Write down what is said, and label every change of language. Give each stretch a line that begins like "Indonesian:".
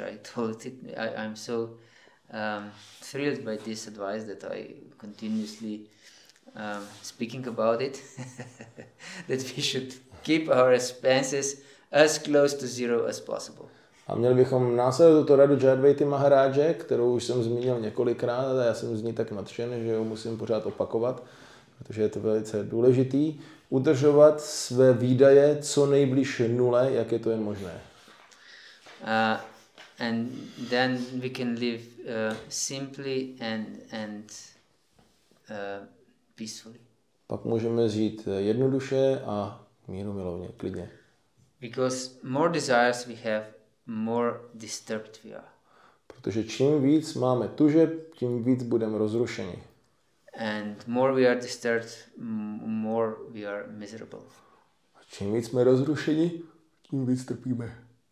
English: I told it, I'm so thrilled by this advice that I continuously speaking about it, that we should keep our expenses as close to zero as possible.
Czech: A měli bychom následovat tuto radu Jayadvaity Maharáže, kterou už jsem zmínil několikrát a já jsem z ní tak nadšen, že ho musím pořád opakovat, protože je to velice důležitý, udržovat své výdaje co nejblíž nule, jak je to jen možné.
English: And then we can live simply and peacefully.
Czech: Pak můžeme žít jednoduše a mírumilovně, klidně.
English: Because more desires we have, more disturbed we are.
Czech: Protože čím víc máme tužeb, tím víc budeme rozrušeni.
English: And more we are disturbed, more we are miserable.
Czech: A čím víc jsme rozrušeni, tím víc trpíme.